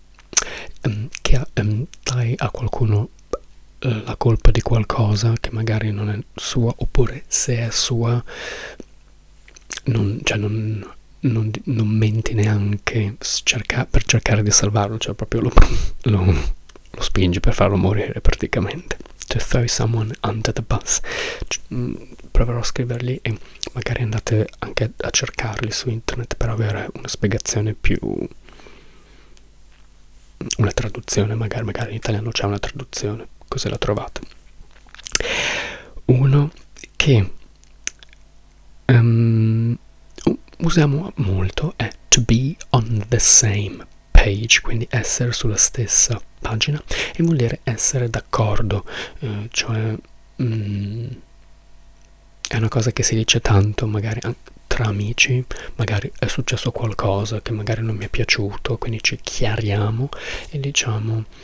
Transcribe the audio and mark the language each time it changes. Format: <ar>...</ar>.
<it>che dai a qualcuno la colpa di qualcosa che magari non è sua, oppure se è sua non menti neanche per cercare di salvarlo, cioè proprio lo spingi per farlo morire praticamente.</it> <en>To throw someone under the bus.</en> <it>Proverò a scriverli e magari andate anche a cercarli su internet per avere una spiegazione più, una traduzione, magari in italiano c'è una traduzione, così la trovate. Uno che usiamo molto è</it> <en>to be on the same page,</en> <it>quindi essere sulla stessa pagina, e vuol dire essere d'accordo, cioè è una cosa che si dice tanto magari anche tra amici, magari è successo qualcosa che magari non mi è piaciuto, quindi ci chiariamo e diciamo</it>